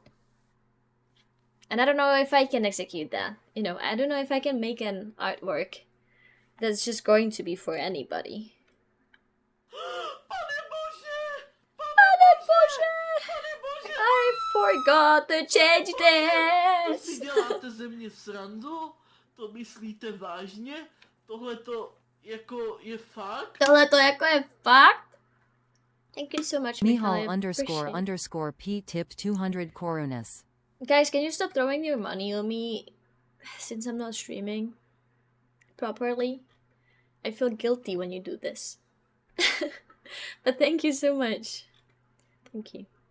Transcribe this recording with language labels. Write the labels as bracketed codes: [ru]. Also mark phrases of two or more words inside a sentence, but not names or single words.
[en] And I don't know if I can execute that. You know, I don't know if I can make an artwork that's just going to be for anybody. I forgot to change [cs] To si [en] this! [cs] děláte ze mě srandu? To myslíte vážně? Tohle to jako je fakt? Tohle to jako je fakt? [en] Thank you so much, Michal. I Mihal appreciate it. _ P tip 200 korunas. Guys, can you stop throwing your money on me since I'm not streaming properly? I feel guilty when you do this. But thank you so much. Thank you.